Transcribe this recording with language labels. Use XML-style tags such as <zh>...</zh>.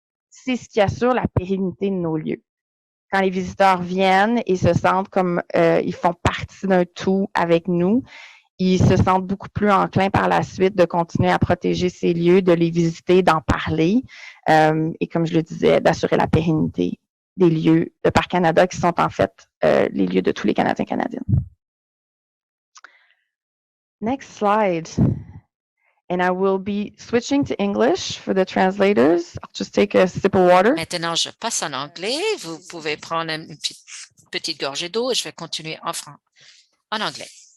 <fr>C'est ce qui assure la pérennité de nos lieux. Quand les visiteurs viennent et se sentent comme ils font partie d'un tout avec nous, ils se sentent beaucoup plus enclins par la suite de continuer à protéger ces lieux, de les visiter, d'en parler et comme je le disais, d'assurer la pérennité des lieux de Parcs Canada qui sont en fait les lieux de tous les Canadiens et Canadiennes.</fr> <en>Next slide. And I will be switching to English for the translators. I'll just take a sip of water.</en> <fr>Maintenant, je passe en anglais. Vous pouvez prendre une petite gorgée d'eau et je vais continuer en anglais.</fr>